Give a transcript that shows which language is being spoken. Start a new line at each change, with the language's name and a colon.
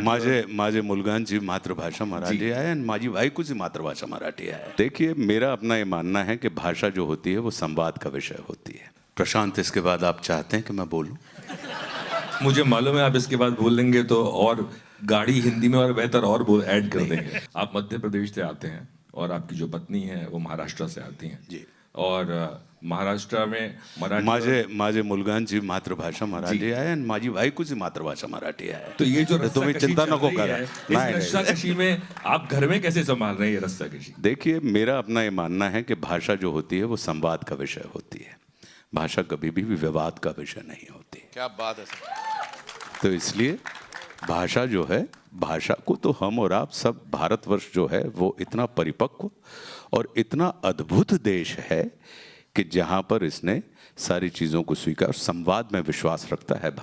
Marathi: माझे मुलगांची मातृभाषा मराठी आहे आणि माझी बायकोची मातृभाषा मराठी आहे।
Hindi: देखिए, मेरा अपना ये मानना है कि भाषा जो होती है वो संवाद का विषय होती है। प्रशांत, इसके बाद आप चाहते हैं कि मैं बोलूं? मुझे मालूम है आप इसके बाद बोलेंगे तो और गाड़ी हिंदी में और बेहतर और ऐड कर देंगे। आप मध्य प्रदेश से आते हैं और आपकी जो पत्नी है वो महाराष्ट्र से आती हैं जी। और महाराष्ट्र में मराठी
Marathi: माझे मुलगांची मातृभाषा मराठी आहे आणि माझी बायकोची मातृभाषा मराठी आहे।
Hindi: तो ये जो
Marathi: तुम्ही चिंता नको करा।
Hindi: इस रस्साकशी में आप घर में कैसे संभाल रहे हैं ये रस्साकशी? देखिए, मेरा अपना ये मानना है कि भाषा जो होती है वो संवाद का विषय होती है। भाषा कभी भी विवाद का विषय नहीं होती। क्या बात है सर। तो इसलिए भाषा जो है, भाषा को तो हम और आप सब, भारतवर्ष जो है वो इतना परिपक्व और इतना अद्भुत देश है कि जहाँ पर इसने सारी चीज़ों को स्वीकार, संवाद में विश्वास रखता है।